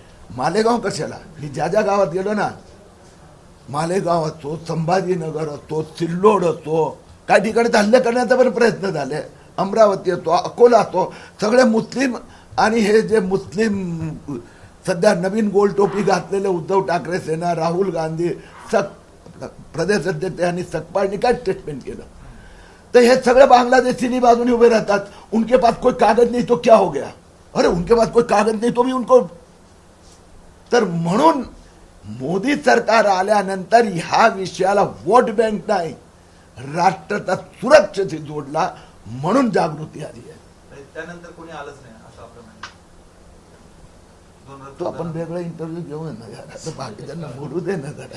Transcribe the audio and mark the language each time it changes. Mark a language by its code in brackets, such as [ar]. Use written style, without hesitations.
[mr] मालेगाव कशाला, मी ज्या ज्या गावात गेलो ना, मालेगाव असो, संभाजीनगर असो, सिल्लोड असो, काही ठिकाणी हल्ले करण्याचा पण प्रयत्न झाले, अमरावती असो, अकोला असो, सगळे मुस्लिम. आणि हे जे मुस्लिम सध्या नवीन गोल टोपी घातलेले उद्धव ठाकरे सेना, राहुल गांधी, प्रदेश अध्यक्ष यांनी सकपाळनी काय स्टेटमेंट केलं, तर हे सगळे बांग्लादेशी बाजूने उभे रहतात. [hi] उनके पास कोई कागज नहीं तो क्या हो गया, अरे उनके पास कोई कागज नहीं तो भी उनको. [mr] तर म्हणून मोदी सरकार आल्यानंतर ह्या विषयाला वोट बँक नाही, राष्ट्राचा सुरक्षेशी जोडला, म्हणून जागृती आली आहे. त्यानंतर कोणी आलंच नाही असं आपलं म्हणणं. तो आपण वेगळा इंटरव्ह्यू घेऊ ना यार, आता बाकीच्यांना बोलू दे ना जरा.